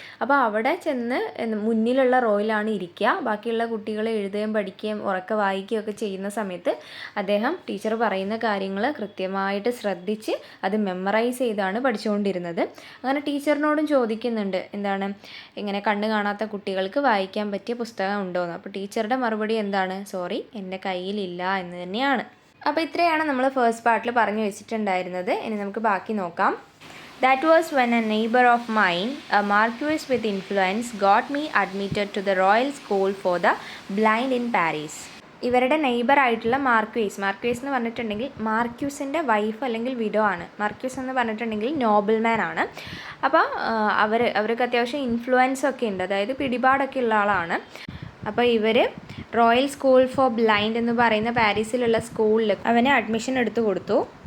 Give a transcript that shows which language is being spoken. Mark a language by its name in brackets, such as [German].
[Malayalam] അപ്പോൾ അവിടെ ചെന്ന് മുന്നിലുള്ള റോയിലാണ് ഇരിക്കുക. ബാക്കിയുള്ള കുട്ടികൾ എഴുതുകയും പഠിക്കുകയും ഉറക്കെ വായിക്കുകയും ഒക്കെ ചെയ്യുന്ന സമയത്ത് അദ്ദേഹം ടീച്ചർ പറയുന്ന കാര്യങ്ങൾ കൃത്യമായിട്ട് ശ്രദ്ധിച്ച് അത് മെമ്മറൈസ് ചെയ്താണ് പഠിച്ചുകൊണ്ടിരുന്നത്. അങ്ങനെ ടീച്ചറിനോടും ചോദിക്കുന്നുണ്ട് ഇങ്ങനെ കണ്ണ് കാണാത്ത കുട്ടികൾക്ക് വായിക്കാൻ പറ്റിയ പുസ്തകം ഉണ്ടോയെന്ന്. അപ്പോൾ ടീച്ചറുടെ മറുപടി സോറി, എൻ്റെ കയ്യിലില്ല എന്ന് തന്നെയാണ്. അപ്പോൾ ഇത്രയാണ് നമ്മൾ ഫസ്റ്റ് പാർട്ടിൽ പറഞ്ഞു വെച്ചിട്ടുണ്ടായിരുന്നത്. ഇനി നമുക്ക് ബാക്കി നോക്കാം. [English] That was when a neighbor of mine, a marquis with influence, got me admitted to the Royal School for the Blind in Paris. [Malayalam] ഇവരുടെ നെയ്ബർ ആയിട്ടുള്ള മാർക്വീസ് എന്ന് പറഞ്ഞിട്ടുണ്ടെങ്കിൽ മാർക്യൂസിൻ്റെ വൈഫ് അല്ലെങ്കിൽ വിഡോ ആണ്. മാർക്യൂസ് എന്ന് പറഞ്ഞിട്ടുണ്ടെങ്കിൽ നോബിൾമാൻ ആണ്. അപ്പോൾ അവർക്ക് അത്യാവശ്യം ഇൻഫ്ലുവൻസ് ഒക്കെ ഉണ്ട്, അതായത് പിടിപാടൊക്കെ ഉള്ള ആളാണ്. അപ്പോൾ ഇവർ റോയൽ സ്കൂൾ ഫോർ ബ്ലൈൻഡ് എന്ന് പറയുന്ന പാരീസിലുള്ള സ്കൂളിൽ അവന് അഡ്മിഷൻ എടുത്തു കൊടുത്തു.